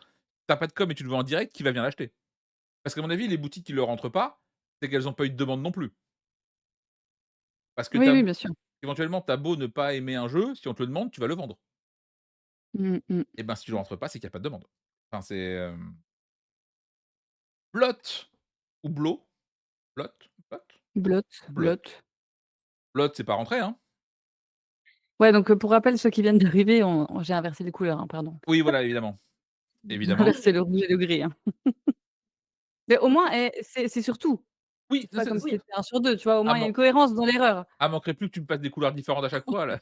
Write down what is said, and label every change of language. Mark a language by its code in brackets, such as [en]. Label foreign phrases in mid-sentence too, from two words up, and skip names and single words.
[fr] temps, tu as pas de com et tu le vends en direct, qui va venir l'acheter? Parce qu'à mon avis, les boutiques qui le rentrent pas, c'est qu'elles ont pas eu de demande non plus. Parce que Oui, tu oui, beau bien sûr. éventuellement, tu beau ne pas aimer un jeu, si on te le demande, tu vas le vendre. Mmh mh. Et ben, si tu le rentres pas, c'est qu'il y a pas de demande. Enfin, c'est, Blot ou Blot? Blot? Blot? Blotte, Blot. blotte. Blot, c'est pas rentré, hein? Ouais, donc pour rappel, ceux qui viennent d'arriver, j'ai inversé les couleurs, hein, pardon. Oui, voilà, évidemment, J'ai évidemment. inversé le rouge et le gris, hein. Mais au moins, c'est sur tout. Oui, C'est ça pas comme si c'est Oui, c'était 1 sur 2, tu vois? Au ah moins, il y a man une cohérence dans l'erreur. manquerait plus que tu me passes des couleurs différentes à chaque fois là.